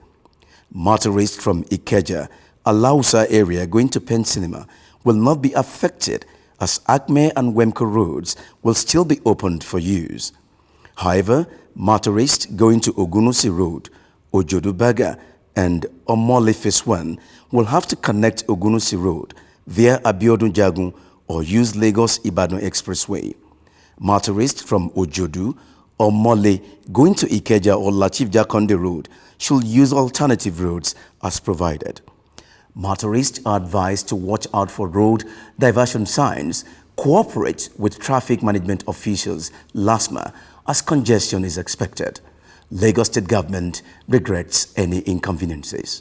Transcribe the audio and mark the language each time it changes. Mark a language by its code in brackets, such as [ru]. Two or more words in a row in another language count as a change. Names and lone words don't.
[en] Motorists from Ikeja, Alausa area going to Pen Cinema will not be affected, as Acme and Wemco roads will still be opened for use. However, motorists going to Ogunosi Road, Ojodubaga, and Omole Phase 1 will have to connect Ogunosi Road via Abiodun Jagun or use Lagos-Ibadan Expressway. Motorists from Ojodu, Omole going to Ikeja or Lateef Jakande Road should use alternative roads as provided. Motorists are advised to watch out for road diversion signs, cooperate with traffic management officials, LASMA, as congestion is expected. Lagos State government regrets any inconveniences.